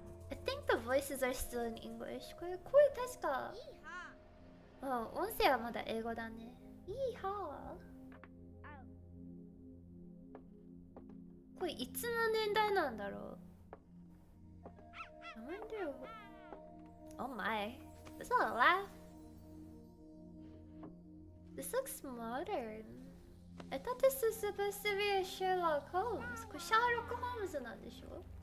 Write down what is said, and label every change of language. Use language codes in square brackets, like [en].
[en] I think the voices are still in English。 [ja] これ声確か。音声はまだ英語だね。いいはこれいつの年代なんだろう。 [en] I wonder. Oh my. Is that a laugh? This looks modern. I thought this was supposed to be a Sherlock Holmes. [ja] これシャーロック・ホームズなんでしょ？